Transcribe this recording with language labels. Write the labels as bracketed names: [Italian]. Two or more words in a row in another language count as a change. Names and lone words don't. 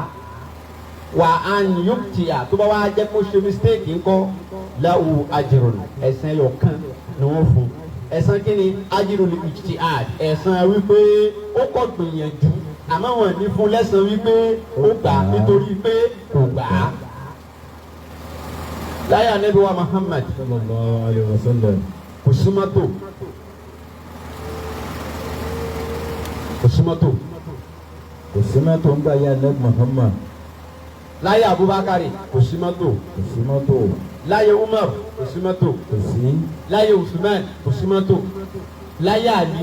[Yoruba] wà á ní yókùtìyà tó bá wá jẹ́ kó ṣe mistake ńkọ́ [Arabic] له أجر [Yoruba] ẹ̀san ẹyọkan ni wọ́n fún. ẹ̀san kí ni [Arabic] أجر الاجتهاد [Yoruba] ẹ̀san wípé ó kọ́ gbìyànjú àmọ́ wọn ní fún lẹ́san wípé ó gbà á nítorí pé kò gbà á. láyé Ànábì wa Muhammad [Arabic] صلى الله عليه وسلم [Yoruba] kò sí mọ́tò kò sí mọ́tò kò sí mọ́tò ń gbà yá Ànábì Muhammad. láyé Abubakar kò sí mọ́tò kò sí mọ́tò láyé Umar kò sí mọ́tò kò sí láyé Usman kò sí mọ́tò láyé Ali